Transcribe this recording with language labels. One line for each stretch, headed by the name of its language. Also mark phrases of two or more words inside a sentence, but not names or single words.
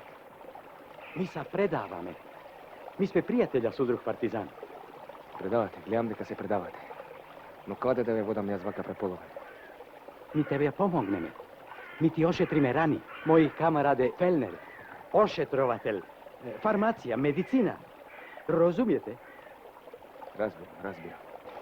Macedonian: Mi se predavame. Mi sme prijatelja, Sudruh partizan. Предавате, гледам дека се предавате. Но каде да ве водам јас вака преполовен? Mi tebe pomogneme. Mi ti ošetrime rani. Moji kamarade Felner, ošetrovatelj, farmacija, medicina. Razumijete? Разбирам.